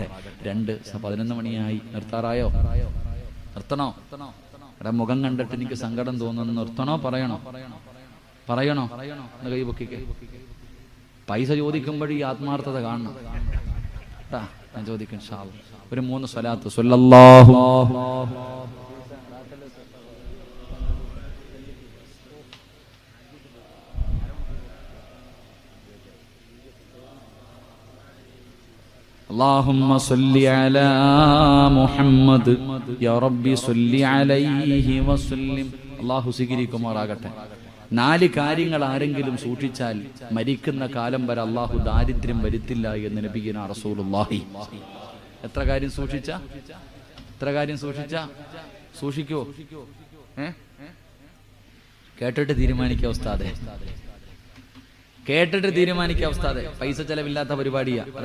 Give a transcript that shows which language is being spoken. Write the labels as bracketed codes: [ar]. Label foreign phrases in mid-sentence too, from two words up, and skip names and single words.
[ml] 2:11 മണിയായി. നിർത്താറായോ? നിർത്തണോ? എടാ, മുഖം കണ്ടിട്ട് എനിക്ക് സങ്കടം തോന്നുന്നു. നിർത്തണോ? പറയണോ? കൈ പൊക്കിക്കേ. പൈസ ചോദിക്കുമ്പോഴും ഈ ആത്മാർത്ഥത കാണണം. ഞാൻ ചോദിക്കും ഒരു 3 സ്വലാത്ത് സ്വല്ലല്ലാഹു [ar] اللهم صل على محمد يا ربي صل عليه وسلم. [ml] അല്ലാഹു സ്വീകരിക്കുമാറാകട്ടെ. 4 കാര്യങ്ങൾ ആരെങ്കിലും സൂക്ഷിച്ചാൽ മരിക്കുന്ന കാലം വരെ അള്ളാഹു ദാരിദ്ര്യം വരുത്തില്ല എന്ന് [ar] نبينا رسول الله. [ml] എത്ര കാര്യം സൂക്ഷിച്ച സൂക്ഷിക്കോ? കേട്ടിട്ട് തീരുമാനിക്കുക ഉസ്താദേ, പൈസ ചെലവില്ലാത്ത പരിപാടിയാ അത്.